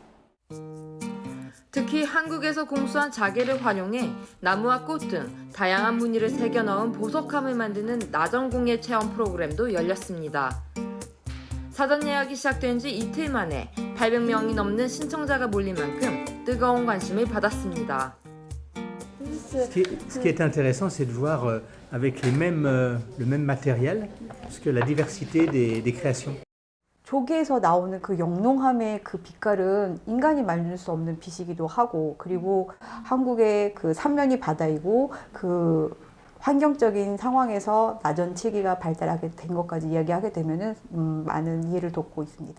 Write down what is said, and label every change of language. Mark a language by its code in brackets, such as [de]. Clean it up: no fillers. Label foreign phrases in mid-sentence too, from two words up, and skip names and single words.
[ko] 특히 한국에서 공수한 자개를 활용해 나무와 꽃 등 다양한 무늬를 새겨 넣은 보석함을 만드는 나전공예 체험 프로그램도 열렸습니다. 사전 예약이 시작된 지 이틀 만에 800명이 넘는 신청자가 몰린 만큼 뜨거운 관심을 받았습니다. [fr] Ce qui est intéressant, c'est de voir avec le même matériel, parce que la diversité des créations. [ko] 조개에서 나오는 그 영롱함의 그 빛깔은 인간이 만들 수 없는 빛이기도 하고, 그리고 한국의 그 삼면이 바다이고 그 환경적인 상황에서 나전칠기가 발달하게 된 것까지 이야기하게 되면은 많은 이해를 돕고 있습니다.